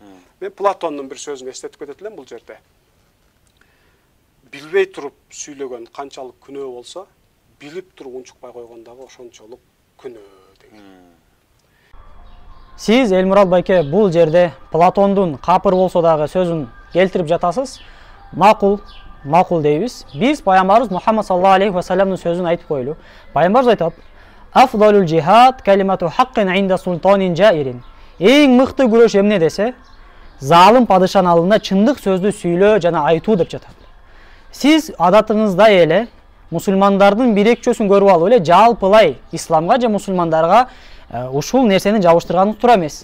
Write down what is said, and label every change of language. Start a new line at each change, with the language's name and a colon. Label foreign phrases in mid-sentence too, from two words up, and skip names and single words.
Kyrgyz: Мен Платондун бир сөзүн эстетип кетет элем бул жерде. Билбей туруп сүйлөгөн канчалык күнөө болсо, билип туруп унчукпай койгондагы ошончолук күнөө деген. Сиз, Элмурат байке, бул жерде Платондун капыр болсо дагы сөзүн келтирип жатасыз. Макул дейбиз. Биз пайгамбарыбыз Мухаммад
Arabic: صلى الله عليه وسلم
Kyrgyz: сөзүн айтып койлу. Пайгамбарыбыз айтат:
Arabic: "أفضل الجهاد كلمة حق عند سلطان جائر."
Kyrgyz: Эң мыкты күрөш эмне десе, залым падышанын алдында чындык сөздү сүйлөө жана айтуу деп жатат. Сиз адатыңызда эле мусулмандардын бир экчөсүн көрүп алып эле жалпылай исламга же мусулмандарга ушул нерсени жабыштырганыңыз туура эмес.